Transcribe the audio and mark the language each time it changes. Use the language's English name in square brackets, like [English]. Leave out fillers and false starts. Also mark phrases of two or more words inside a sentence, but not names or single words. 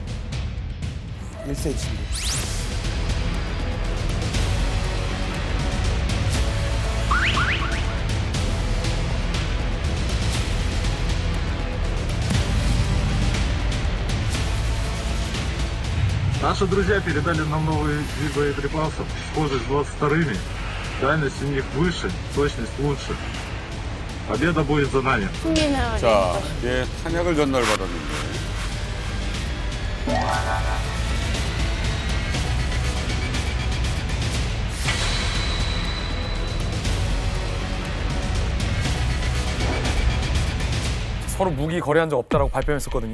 [Russian] 1cm. Наши друзья передали нам новые виды боеприпасов, схожие с 22-ми. Дальность у них выше, точность лучше. Победа будет за нами. [Korean] 자, 예, 탄약을 전달받았는데. 서로 무기 거래한 적 없다라고 발표했었거든요.